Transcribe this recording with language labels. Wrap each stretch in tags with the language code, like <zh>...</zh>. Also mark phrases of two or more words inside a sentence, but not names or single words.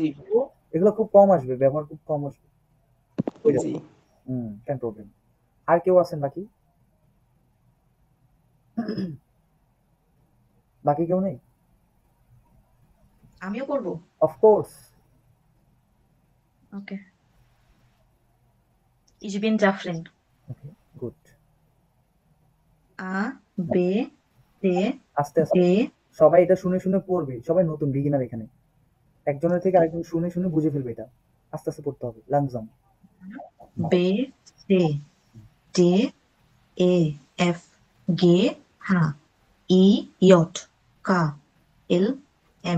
<bn>দেখবো এগুলো খুব কম আসবে, ব্যবহার খুব কম আসবে, হয়ে যাবে। জি কেন প্রবলেম। আর কেউ আছেন বাকি? বাকি কেউ নেই? আমিও করবো। অফকোর্স। ওকে,</bn> <de>ich bin Jafrin.</de> <bn>ওকে, গুড।</bn> <de>A, B, C,</de> <bn>আস্তে আস্তে</bn> <de>D,</de> <bn>সবাই এটা শুনে শুনে পড়বে, সবাই নতুন বিগিনার এখানে, একজনের থেকে আরেকজন শুনে শুনে বুঝে ফেলবে এটা, আস্তে আস্তে পড়তে হবে লাংজাম।</bn> <de>B, C, D, E, F, G, H, I, J, K, L, M,</de>